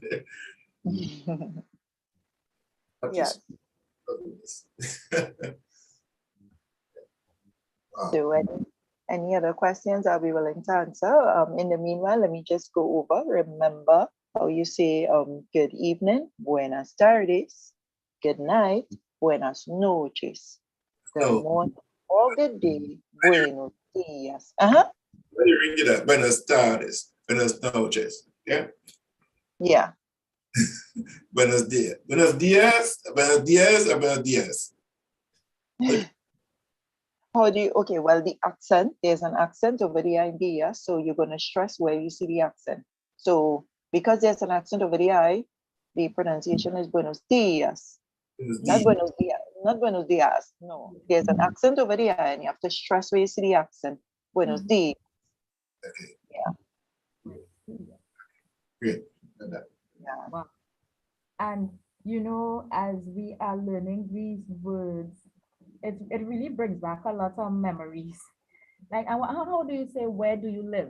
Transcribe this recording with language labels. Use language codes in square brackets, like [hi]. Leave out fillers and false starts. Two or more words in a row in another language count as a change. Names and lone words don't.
[en] Yes. Wow. So any other questions I'll be willing to answer. In the meanwhile, let me just go over. Remember how you say good evening, [es] buenas tardes, [en] good night, [es] buenas noches, [en] good morning or good day, [es] buenos dias. [en] Let me read it up. [es] Buenas tardes, buenas noches. [en] Yeah. Yeah. [es] Buenos dias. Buenos dias, buenos dias, buenos dias. [en] How do you, okay, well, the accent, there's an accent over the I, yeah, so you're going to stress where you see the accent. So because there's an accent over the I, the pronunciation is [es] buenos dias. [en] Not [es] buenos dias, [en] not [es] buenos dias. [en] No, there's an accent over the I, and you have to stress where you see the accent. [es] Buenos dias. [en] Okay. Yeah. Great. Yeah. Wow. And as we are learning these words, it really brings back a lot of memories. Like, how do you say, where do you live?